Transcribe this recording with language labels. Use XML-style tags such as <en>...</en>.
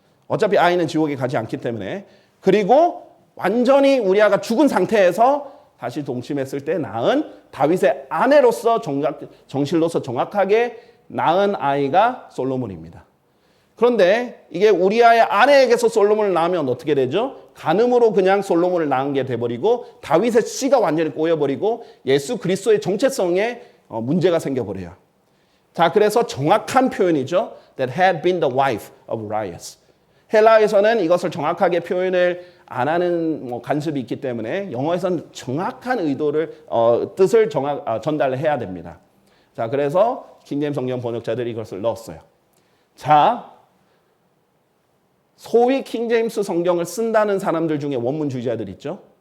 <ko>어차피 아이는 지옥에 가지 않기 때문에. 그리고 완전히 우리아가 죽은 상태에서 다시 동침했을 때 낳은 다윗의 아내로서 정실로서 정확하게 낳은 아이가 솔로몬입니다. 그런데 이게 우리아의 아내에게서 솔로몬을 낳으면 어떻게 되죠? 간음으로 그냥 솔로몬을 낳은 게 돼버리고 다윗의 씨가 완전히 꼬여버리고 예수 그리스도의 정체성에 문제가 생겨버려요. 자, 그래서 정확한 표현이죠.</ko> <en>That had been the wife of Urias.</en> <ko>헬라에서는 이것을 정확하게 표현을 안 하는 간섭이 있기 때문에 영어에서는 정확한 의도를 뜻을 전달해야 됩니다. 자, 그래서 킹제임스 성경 번역자들이 이것을 넣었어요. 자, 소위 킹제임스 성경을 쓴다는 사람들 중에 원문주의자들 있죠.</ko>